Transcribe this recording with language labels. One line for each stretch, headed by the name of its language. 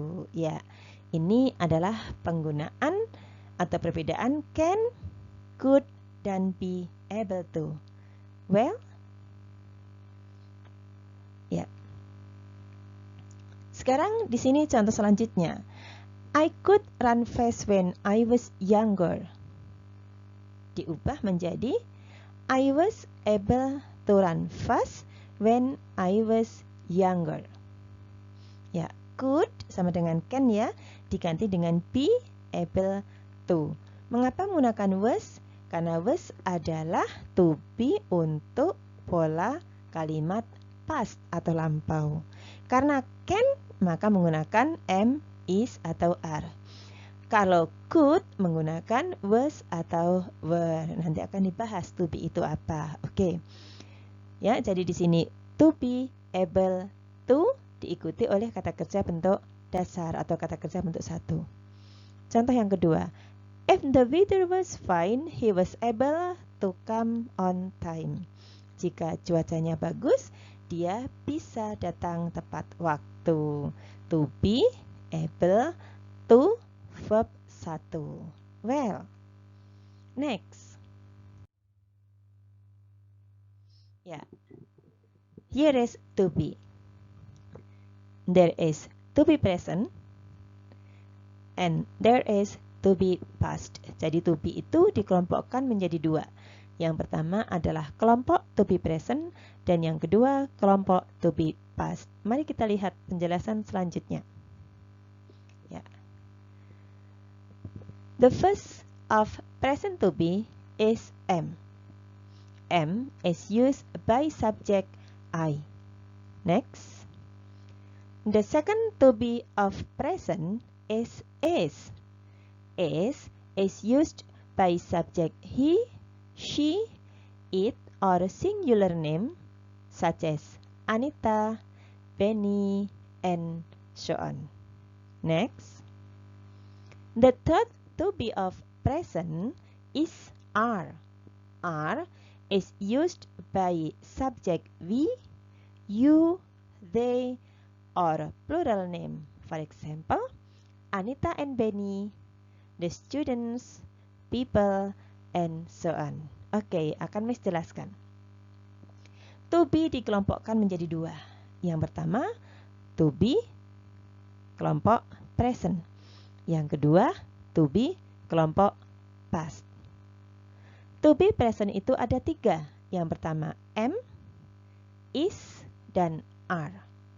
Indonesian: Ya, ini adalah penggunaan atau perbedaan can, could, dan be able to. Well, ya. Sekarang di sini contoh selanjutnya.
English: I could run fast when I was younger.
Indonesian: Diubah menjadi
English: I was able to run fast when I was younger.
Indonesian: Ya, could sama dengan can ya, diganti dengan be able to. Mengapa menggunakan was? Karena was adalah to be untuk pola kalimat past atau lampau. Karena can, maka menggunakan am, is, atau are. Kalau could menggunakan was atau were. Nanti akan dibahas to be itu apa. Oke. Ya, jadi di sini to be able to diikuti oleh kata kerja bentuk dasar atau kata kerja bentuk 1. Contoh yang kedua.
English: If the weather was fine, he was able to come on time.
Indonesian: Jika cuacanya bagus, dia bisa datang tepat waktu.
English: To be able to, verb 1. Well, next. Ya, here is to be. There is to be present and there is to be past.
Indonesian: Jadi to be itu dikelompokkan menjadi 2. Yang pertama adalah kelompok to be present dan yang kedua kelompok to be past. Mari kita lihat penjelasan selanjutnya. Ya.
English: The first of present to be is am. Am is used by subject I. Next. The second to be of present is is. Is used by subject he, she, it, or singular name such as Anita, Benny, and so on. Next. The third to be of present is are. Are is used by subject we, you, they, or plural name. For example, Anita and Benny, the students, people, and so on.
Indonesian: Oke, akan Miss jelaskan. To be dikelompokkan menjadi 2. Yang pertama, to be kelompok present. Yang kedua, to be kelompok past. To be present itu ada 3. Yang pertama, am, is, dan are.